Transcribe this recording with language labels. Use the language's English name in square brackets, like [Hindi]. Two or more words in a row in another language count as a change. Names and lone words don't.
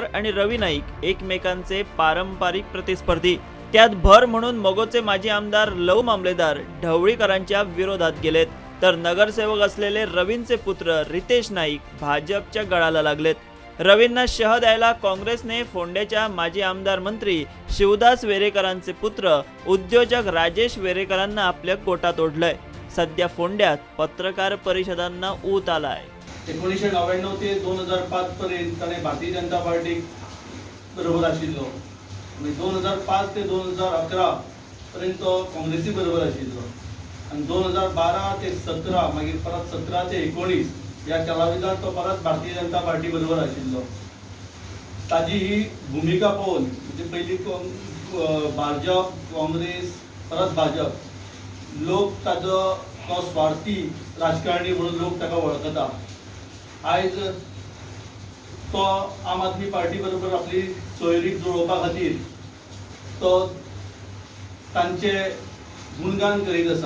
[Marathi] आणि रवी नाईक एकमेकांचे पारंपरिक प्रतिस्पर्धी त्यात भर म्हणून मगोचे माजी आमदार लव मामलेदार ढवळीकरांच्या विरोधात गेलेत तर नगरसेवक असलेले रवींचे पुत्र रितेश नाईक भाजपच्या गळाला लागलेत रवींना शह द्यायला काँग्रेसने फोंड्याच्या माजी आमदार मंत्री शिवदास वेरेकरांचे पुत्र उद्योजक राजेश वेरेकरांना आपल्या कोटात ओढलंय सध्या फोंड्यात पत्रकार परिषदांना ऊत आलाय [Konkani] 1999 ते 2005 पर्यंत ताणें भारतीय जनता पार्टी बरोबर आशिल्लो आनी 2005 ते 2011 पर्यंत काँग्रेसी बरोबर आशिल्लो आनी 2012 ते 17 मागीर परत 17 ते 19 या कालावधीत तो परत भारतीय जनता पार्टी बरोबर आशिल्लो ताजी ही भूमिका पळोवन म्हणजे पयली भाजप काँग्रेस परत भाजप लोक ताजो तो स्वार्थी राजकारणी म्हणून लोक ताका वळखता आयज तो आम आदमी पार्टी बरोबर आपली सोयरीक जुळोवपा खातीर तो तांचे गुणगान करीत आसा